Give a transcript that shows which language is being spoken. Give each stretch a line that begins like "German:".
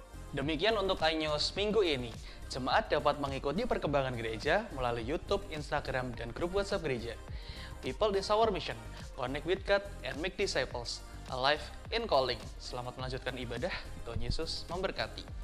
Indonesian: Demikian untuk iNews minggu ini. Jemaat dapat mengikuti perkembangan gereja melalui YouTube, Instagram, dan grup WhatsApp gereja.
English: People is our mission. Connect with God and make disciples. Alive in calling.
Indonesian: Selamat melanjutkan ibadah. Tuhan Yesus memberkati.